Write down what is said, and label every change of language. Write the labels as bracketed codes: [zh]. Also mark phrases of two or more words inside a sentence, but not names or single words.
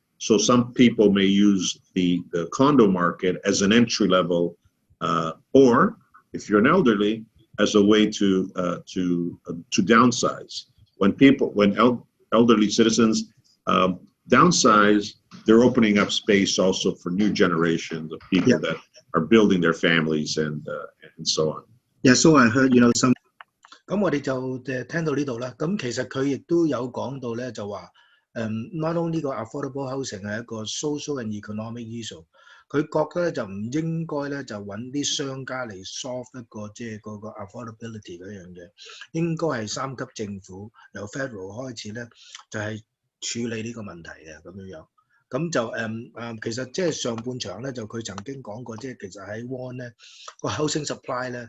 [en] So some people may use the condo market as an entry level, or if you're an elderly, as a way to downsize. When elderly citizens downsize, they're opening up space also for new generations of people that are building their families and so on. Yeah, so I heard, some. [yue] 咁我哋就聽到呢度啦。咁其實佢亦都有講到咧，就話 [en] not only [yue] 個 [en] affordable housing [yue] 係一個 [en] social and economic issue， [yue] 佢覺得咧就唔應該咧就揾啲商家嚟 solve 一個即係嗰個 affordability 嗰樣嘢，應該係三級政府由 federal 開始咧就係處理呢個問題嘅咁樣樣。咁就其實即係上半場咧就佢曾經講過，即係其實喺 Vaughan 咧個 [en] housing supply [yue] 咧。